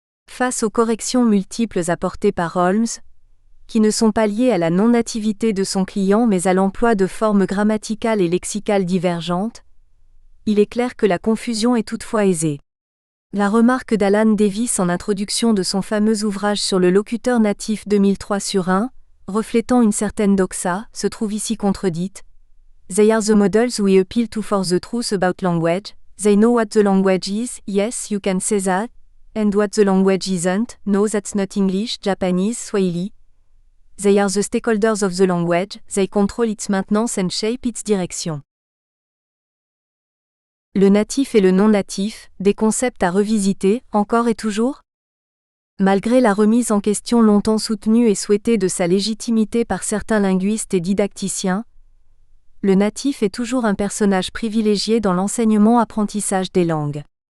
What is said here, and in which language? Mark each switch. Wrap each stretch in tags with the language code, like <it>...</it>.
<fr>Face aux corrections multiples apportées par Holmes, qui ne sont pas liées à la non-nativité de son client mais à l'emploi de formes grammaticales et lexicales divergentes, il est clair que la confusion est toutefois aisée. La remarque d'Alan Davis en introduction de son fameux ouvrage sur le locuteur natif 2003/1, reflétant une certaine doxa, se trouve ici contredite.</fr> <en>They are the models we appeal to for the truth about language, they know what the language is, yes you can say that, and what the language isn't, no that's not English, Japanese, Swahili. They are the stakeholders of the language, they control its maintenance and shape its direction.</en> <fr>Le natif et le non-natif, des concepts à revisiter, encore et toujours ? Malgré la remise en question longtemps soutenue et souhaitée de sa légitimité par certains linguistes et didacticiens, le natif est toujours un personnage privilégié dans l'enseignement-apprentissage des langues.</fr>